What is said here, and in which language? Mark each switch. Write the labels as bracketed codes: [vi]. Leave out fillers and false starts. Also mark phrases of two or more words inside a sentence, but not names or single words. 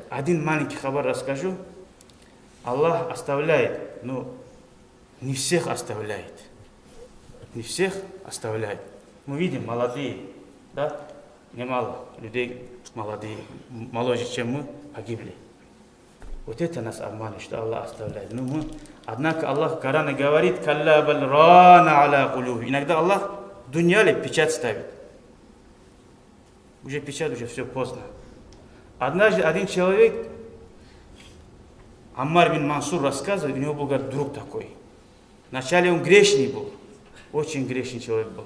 [ru] Один маленький хабар расскажу. Аллах оставляет, но не всех оставляет. Не всех оставляет. Мы видим, молодые, да, немало людей молодые, моложе, чем мы, погибли. Вот это нас обманывает, что Аллах оставляет. Но мы, однако Аллах в Коране говорит, [ar] «كلا بل ران على قلوب». [ru] Иногда Аллах в дуньяле печать ставит. Уже печать, уже все поздно. Однажды один человек, Аммар бин Мансур рассказывает, у него был, говорит, друг такой. Вначале он грешный был, очень грешный человек был.